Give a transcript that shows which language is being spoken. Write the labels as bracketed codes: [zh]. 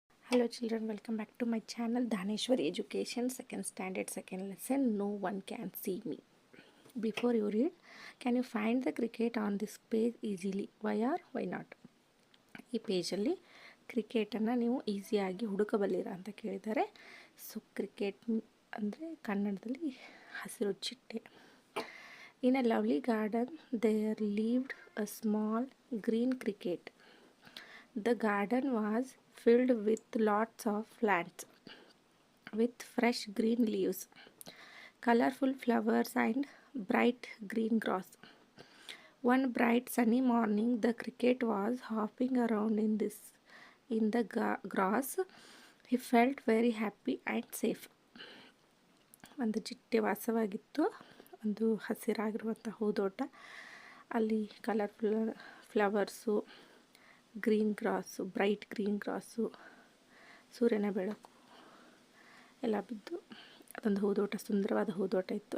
[en] Hello children, welcome back to my channel Dhaneshwari Education, second standard, second lesson. No one can see me. Before you read, can you find the cricket on this page easily? Why or why not? [kn] ಈ ಪೇಜಲ್ಲಿ ಕ್ರಿಕೆಟನ್ನು ನೀವು ಈಸಿಯಾಗಿ ಹುಡುಕಬಲ್ಲಿರ ಅಂತ ಕೇಳಿದ್ದಾರೆ. So cricket ಅಂದರೆ ಕನ್ನಡದಲ್ಲಿ ಹಸಿರು ಚಿಟ್ಟೆ. [en] In a lovely garden there lived a small green cricket. The garden was filled with lots of plants with fresh green leaves, colorful flowers and bright green grass. One bright sunny morning, the cricket was hopping around in the grass. He felt very happy and safe. [kn] ಒಂದು ಚಿಟ್ಟೆ ವಾಸವಾಗಿತ್ತು, ಒಂದು ಹಸಿರಾಗಿರುವಂಥ ಹೂದೋಟ. ಅಲ್ಲಿ colourful flowers, green grass, bright green grass, ಸೂರ್ಯನ ಬೆಳಕು ಎಲ್ಲ ಬಿದ್ದು ಅದೊಂದು ಹೂದೋಟ, ಸುಂದರವಾದ ಹೂದೋಟ ಇತ್ತು.